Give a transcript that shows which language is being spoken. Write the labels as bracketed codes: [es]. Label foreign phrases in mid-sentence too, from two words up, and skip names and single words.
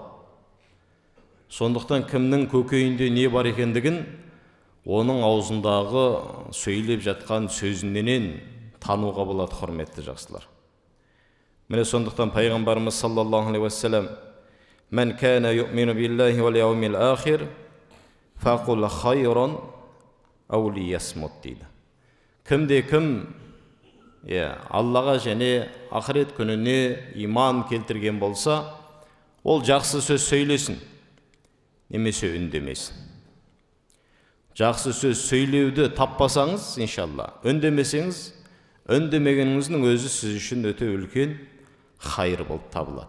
[kk] Сондықтан кімнің көкейінде не бар екендігін оның аузындағы сөйлеп жатқан сөзінен тануға болады, құрметті жақсылар. Міне сондықтан пайғамбарымыз [ar] صلى الله عليه وسلم «من كان يؤمن بالله واليوم الآخر فليقل خيرا أو ليصمت» [kk] дейді. Кім Аллаға және ақырет күніне иман келтірген болса, ол жақсы сөз сөйлесін, немесе үндемесін. Жақсы сөз сөйлеуді таппасаңыз, иншалла, үндемесеңіз, үндемегеніңіздің өзі сіз үшін өте үлкен хайыр болып табылады.